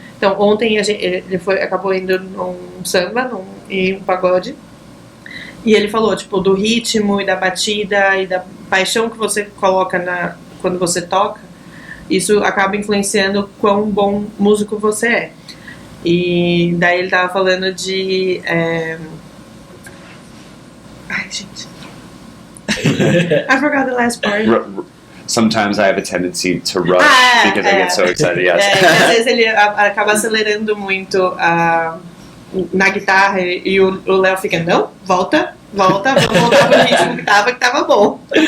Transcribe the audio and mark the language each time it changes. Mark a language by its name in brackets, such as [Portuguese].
[Portuguese] Então ontem ele acabou indo num samba e um pagode, e ele falou tipo do ritmo e da batida e da paixão que você coloca quando você toca. Isso acaba influenciando quão bom músico você é. E daí ele tava falando de ai, gente, [English] I forgot the last part. Sometimes I have a tendency to rush because I get so excited. Yes. [Portuguese] Às vezes ele acaba acelerando muito na guitarra, e o Léo fica, não, volta, vamos voltar pro ritmo que tava bom.